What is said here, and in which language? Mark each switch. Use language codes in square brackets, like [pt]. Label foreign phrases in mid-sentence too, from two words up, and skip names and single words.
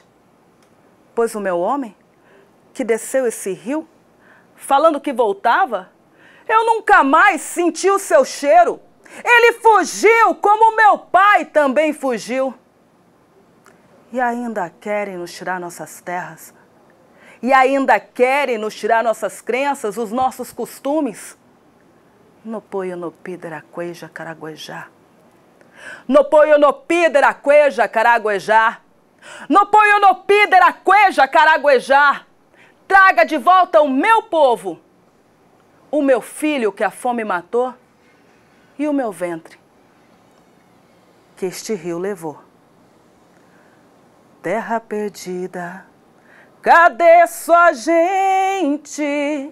[pt] Pois o meu homem, que desceu esse rio, falando que voltava, eu nunca mais senti o seu cheiro. Ele fugiu como meu pai também fugiu. E ainda querem nos tirar nossas terras. E ainda querem nos tirar nossas crenças, os nossos costumes. No poio no pideraqueja caraguejá. No poio no pideraqueja caraguejá. No poio no pideraqueja caraguejá. Traga de volta o meu povo, o meu filho que a fome matou e o meu ventre que este rio levou. Terra perdida, cadê sua gente?